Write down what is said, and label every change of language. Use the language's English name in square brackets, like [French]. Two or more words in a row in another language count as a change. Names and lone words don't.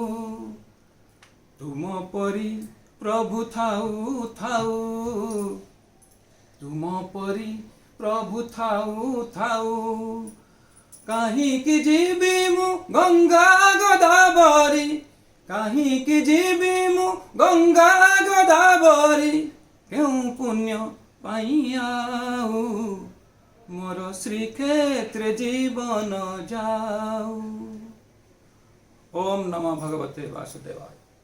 [Odia] ତୁମ ପରି ପ୍ରଭୁ ଥାଉ ଥାଉ, ତୁମ ପରି ପ୍ରଭୁ ଥାଉ ଥାଉ, କାହିଁକି ଯିବି ମୁଁ ଗଙ୍ଗା ଗୋଦାବରୀ, କାହିଁକି ଯିବି ମୁଁ ଗଙ୍ଗା ଗୋଦାବରୀ କେଉଁ ପୁଣ୍ୟ ପାଇଁ ଆଉ ମୋର ଶ୍ରୀକ୍ଷେତ୍ରେ ଜୀବନ ଯାଉ। [Sanskrit] ओम नमः भगवते वासुदेवाय।